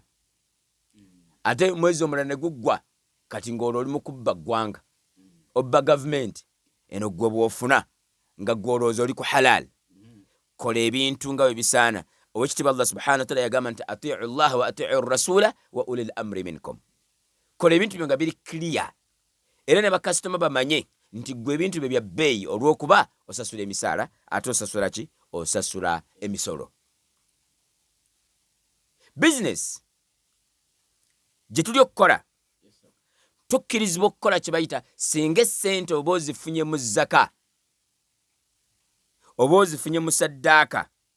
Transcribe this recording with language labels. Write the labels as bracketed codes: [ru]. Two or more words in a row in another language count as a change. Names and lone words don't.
[lg] Ate mwezi omulala ne guggwa, kati ng'olwo oli mu kubba ggwanga. Obba gavumenti, eno gwe bw'ofuna nga gw'olowooza oli ku halal. Kola ebintu nga bwe bisaana. [ar] Owekitiibwa الله سبحانه وتعالى [lg] yagamba nti [ar] أطيعوا الله وأطيعوا الرسول وأولي الأمر منكم. [lg] Kola ebintu byo nga biri clear. Era ne bakasitoma bamanye nti gwe ebintu bye bya bbeeyi olw'okuba osasula emisaala, ate osasula ki? Osasula emisolo. Business gye tuli okukola, tokkirizibwa okukola kye bayita singa essente oba ozifunye mu zaka, oba ozifunye mu saddaaka.